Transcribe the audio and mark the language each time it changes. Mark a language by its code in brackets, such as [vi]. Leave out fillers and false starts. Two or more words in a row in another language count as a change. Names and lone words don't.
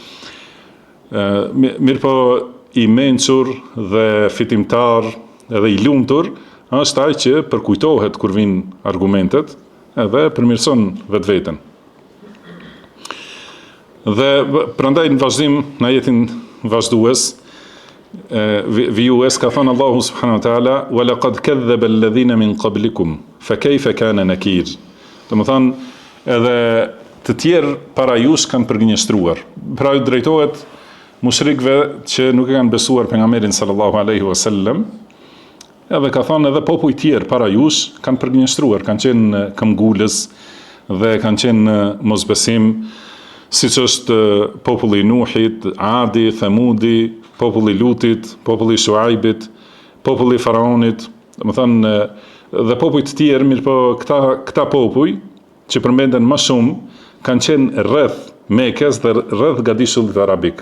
[sq] Mirë po i mençur dhe fitimtar edhe i lumtur është ai që përkujtohet kur vijnë argumentet edhe përmirëson vetveten. Dhe prandaj në vazhdim në ajetin vazhdues vijues ka thënë Allahu [ar] سبحانه وتعالى ولقد كذب الذين من قبلكم فكيف كان نكير. [sq] Domethënë edhe të tjerë para jush kanë përgënjeshtruar. Pra ju drejtohet mushrikëve që nuk e kanë besuar pejgamberin [ar] صلى الله عليه وسلم. [sq] Edhe ka thonë edhe popuj tjerë para jush kanë përgënjeshtruar, kanë qenë këmbgulës dhe kanë qenë mosbesim, siç është populli i Nuhit, Adi, Thamudi, populli i Lutit, populli i Shuaibit, populli i Faraonit, domethënë dhe popuj të tjerë, mirë po këta popuj që përmenden më shumë kanë qenë rreth Mekës dhe rreth gadishullit arabik.